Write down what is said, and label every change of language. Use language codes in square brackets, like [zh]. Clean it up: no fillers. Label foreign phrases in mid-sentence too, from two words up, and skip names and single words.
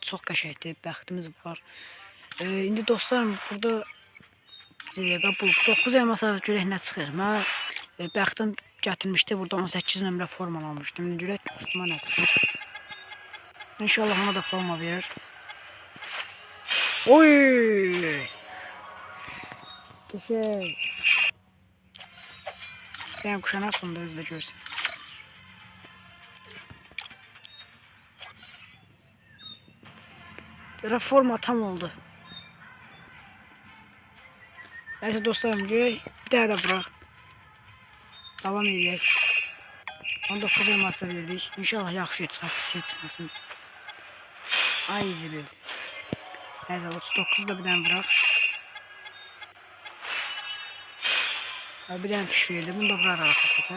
[az] Çox qəşəngdir. Bəxtimiz var. İndi dostlarım, burada bu 9 elmasa görək nə çıxır. Mən bəxtim gətirmişdi. Burada 18 nömrə forma almışdım. İndi görək dostuma nə çıxır. İnşallah ona da forma verir. [tr] Oy! Güzel. Ben kuşanak bunu da özde görsün. [az] Reforma tam oldu. [tr] Neyse dostlarım, bir daha da bırak. [az] Devam edək. 19 elmasla verdik. İnşallah yaxşı çıxar, şey çıxmasın. Ay zilil. Neyse 39 da bir dənə bırak. Bir dənə fiş verdi. [tr] Bunu da bırak arkadaşlar.